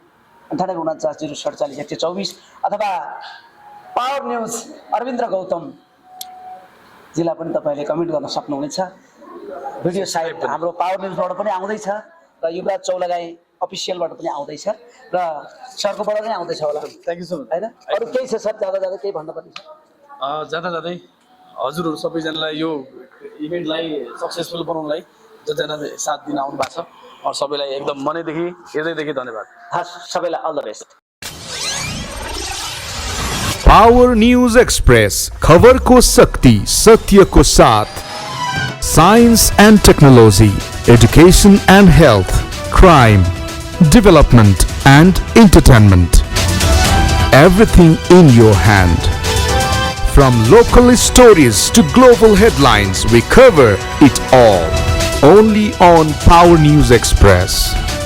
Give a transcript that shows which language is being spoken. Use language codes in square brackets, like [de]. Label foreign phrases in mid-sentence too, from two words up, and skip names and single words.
[ne] 9849 अथवा पावर न्युज अरविन्द्र गौतम जिल्ला पनि तपाईँले कमेन्ट गर्न सक्नुहुनेछ भिडियो साइट हाम्रो पावर न्युजबाट पनि आउँदैछ र युवराज चौलागाई अफिसियलबाट पनि आउँदैछ र सरकोबाट पनि आउँदैछ होला [en] thank you so much [ne] होइन अरू केही छ सर जाँदा जाँदा केही भन्नुपर्ने छ जाँदा जाँदै हजुरहरू सबैजनालाई यो इभेन्टलाई सक्सेसफुल बनाउनलाई जतिजनाले साथ दिन आउनु भएको छ और सबैलाई एकदम मनैदेखि हृदयदेखि धन्यवाद हस् सबैलाई [en] all the best पावर न्यूज एक्सप्रेस [hi] खबर को शक्ति सत्य को साथ [en] science and technology education and health crime development and entertainment everything in your hand. From local stories to global headlines, we cover it all. Only on Power News Express.